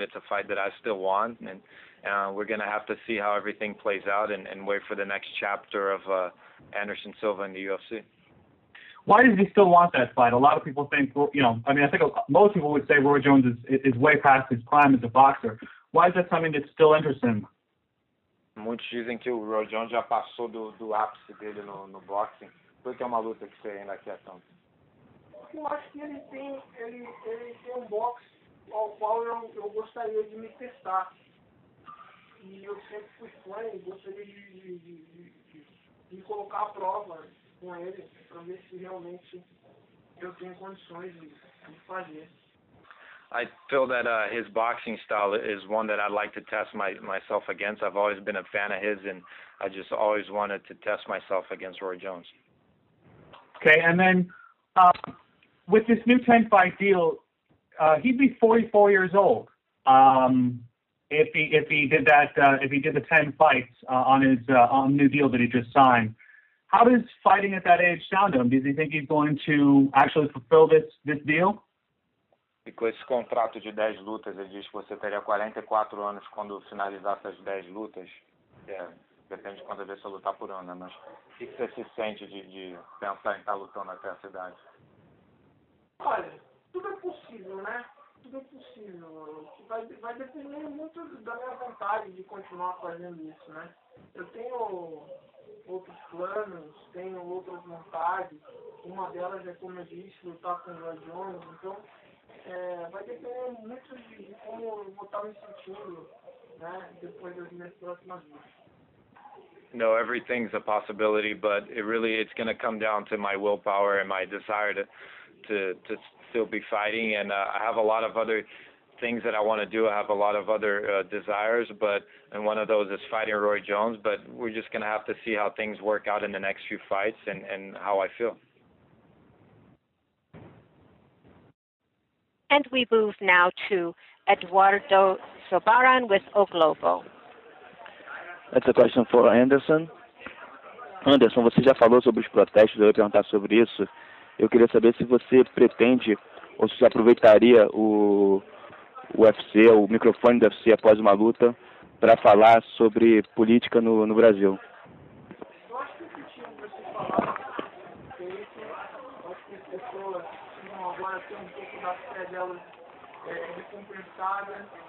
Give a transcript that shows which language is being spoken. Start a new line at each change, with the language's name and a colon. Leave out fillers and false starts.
English: It's a fight that I still want, and we're going to have to see how everything plays out and wait for the next chapter of Anderson Silva in the UFC. Why does he still want that fight? A lot of people think, I think most people would say Roy Jones is way past his prime as a boxer. Why is that something that still interests him?
Portuguese: Muitos dizem que o Roy Jones já passou do ápice dele no boxing. Por que é uma luta que você ainda quer tanto? Eu acho que ele tem um boxe ao qual eu gostaria de me testar. E eu sempre fui fã e gostaria de me colocar à prova com ele, para ver se realmente eu tenho condições de fazer.
English: I feel that his boxing style is one that I'd like to test myself against. I've always been a fan of his, and I just always wanted to test myself against Roy Jones. Okay, and then with this new 10-fight deal, he'd be 44 years old if he did the 10 fights on his new deal that he just signed. How does fighting at that age sound to him? Does he think he's going to actually fulfill this deal?
Portuguese: E com esse contrato de 10 lutas, ele diz que você teria 44 anos quando finalizasse as 10 lutas. Depende de quantas vezes você lutar por ano, né? Mas o que você se sente de pensar em estar lutando até essa idade? Olha, tudo é possível, né? Tudo é possível. Vai depender muito da minha vontade de continuar fazendo isso, né? Eu tenho outros planos, tenho outras vontades. Uma delas é, como eu disse, lutar com o Roy Jones. Então, vai depender muito de como eu vou estar me sentindo, né, depois das minhas próximas lutas.
English: No, everything's a possibility, but it's going to come down to my willpower and my desire to still be fighting. And I have a lot of other things that I want to do. I have a lot of other desires, and one of those is fighting Roy Jones. But we're just going to have to see how things work out in the next few fights and how I feel. And we move now to Eduardo Sobaran with O Globo. That's a question for Anderson.
Portuguese: Anderson, você já falou sobre os protestos, eu ia perguntar sobre isso. Eu queria saber se você pretende ou se aproveitaria o UFC, o microfone do UFC após uma luta, para falar sobre política no Brasil. Eu acho que esse tipo que você falar, eu acho que as pessoas vão agora ter um pouco da fé delas recompensada.